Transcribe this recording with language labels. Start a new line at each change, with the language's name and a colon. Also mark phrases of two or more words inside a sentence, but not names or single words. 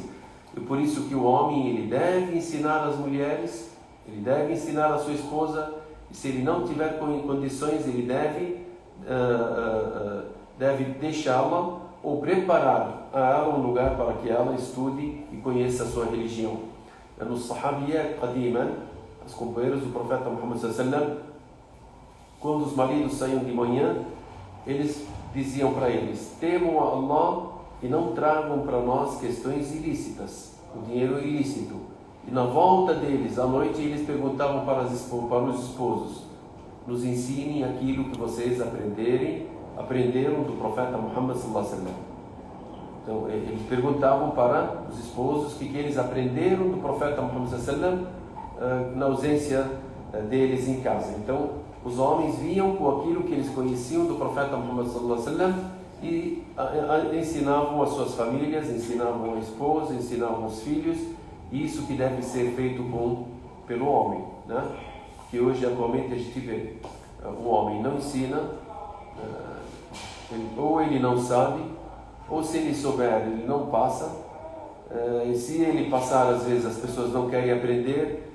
Portuguese: E por isso que o homem, ele deve ensinar as mulheres, ele deve ensinar a sua esposa, e se ele não tiver condições, ele deve deixá-la ou preparar a ela um lugar para que ela estude e conheça a sua religião. Nos
Arabic: صحابيات قديما,
Portuguese: as companheiras do profeta Muhammad
Arabic: صلى الله عليه وسلم,
Portuguese: quando os maridos saíam de manhã, eles diziam para eles: temam a Allah e não tragam para nós questões ilícitas, o dinheiro ilícito. E na volta deles, à noite, eles perguntavam para os esposos: nos ensinem aquilo que vocês aprenderam do profeta Muhammad
Arabic: صلى الله عليه وسلم.
Portuguese: Então, eles perguntavam para os esposos o que eles aprenderam do profeta Muhammad
Arabic: صلى الله عليه وسلم
Portuguese: na ausência deles em casa. Então, os homens vinham com aquilo que eles conheciam do profeta Muhammad
Arabic: صلى الله عليه وسلم
Portuguese: e ensinavam as suas famílias, ensinavam a esposa, ensinavam os filhos. Isso que deve ser feito pelo homem, que hoje atualmente a gente vê, o homem não ensina, ou ele não sabe, ou se ele souber, ele não passa, e se ele passar, às vezes as pessoas não querem aprender.